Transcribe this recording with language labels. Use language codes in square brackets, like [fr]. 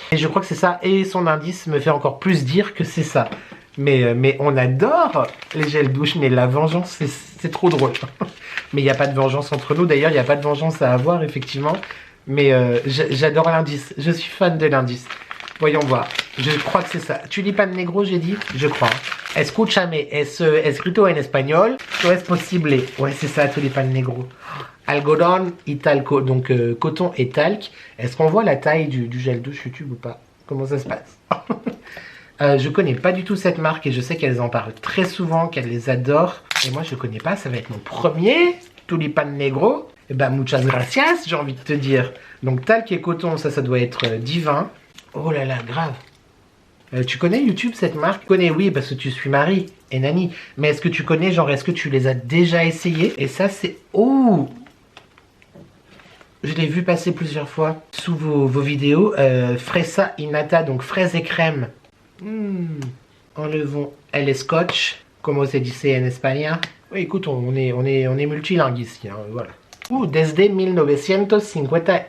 [fr] Et je crois que c'est ça, et son indice me fait encore plus dire que c'est ça. Mais on adore les gels douche, mais la vengeance, c'est trop drôle. Mais il n'y a pas de vengeance entre nous, d'ailleurs, il n'y a pas de vengeance à avoir, effectivement. Mais j'adore l'indice, je suis fan de l'indice. Voyons voir, je crois que c'est ça. Tulipan Negro, j'ai dit? Je crois. [es] Escúchame, es escrito en espagnol, no es posible. [fr] Ouais, c'est ça, Tulipan Negro. [es] Algodón y talco, [fr] donc coton et talc. Est-ce qu'on voit la taille du gel douche YouTube ou pas? Comment ça se passe? Je connais pas du tout cette marque et je sais qu'elles en parlent très souvent, qu'elles les adorent. Et moi, je connais pas, ça va être mon premier Tulipan Negro. Et ben, [es] muchas gracias, [fr] j'ai envie de te dire. Donc, talc et coton, ça doit être divin. Oh là là, grave. Tu connais YouTube, cette marque? Tu connais, oui, parce que tu suis Marie et Nani. Mais est-ce que tu connais, genre, est-ce que tu les as déjà essayés? Et ça, c'est... Oh! Je l'ai vu passer plusieurs fois sous vos vidéos. [es] Fresa y nata, [fr] donc fraise et crème. Enlevons [es] el scotch, como se dice en espagnol. [fr] Oui, écoute, on est multilingue ici, hein, voilà. [es] Desde 1953.